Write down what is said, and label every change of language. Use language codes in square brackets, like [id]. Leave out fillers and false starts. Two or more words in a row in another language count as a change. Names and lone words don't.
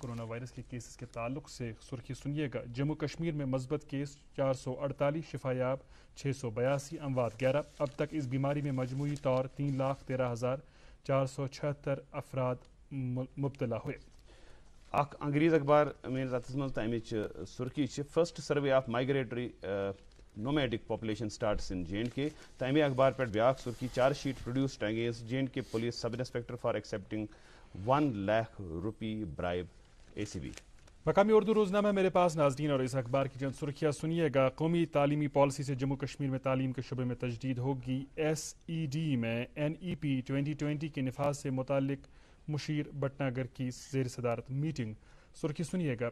[ur] کورونا وائرس کے کیسز کے تعلق سے سرخی سنیے گا. جموں کشمیر میں مثبت کیس 448, شفا یاب 682, اموات 11. اب تک اس بیماری میں مجموعی طور 3,13,476 افراد مبتلا ہوئے. [ks] اخ انگریز اخبار میرے راتس مز تو امچ سرخی [en] First Survey of Migratory Nomadic Population Starts in JNK. [ks] تو امے اخبار پہ بیاکھ سرخی [en] Charge sheet produced against JNK Police Sub Inspector for accepting 1 lakh rupee bribe ACB. [ur] مقامی اردو روزنامہ میرے پاس ناظرین اور اس اخبار کی چند سرخیاں سنیے گا. قومی تعلیمی پالیسی سے جموں کشمیر میں تعلیم کے شعبے میں تجدید ہوگی. SED میں NEP 2020 کے نفاذ سے متعلق مشیر بٹناگر کی زیر صدارت میٹنگ. سرخی سنیے گا.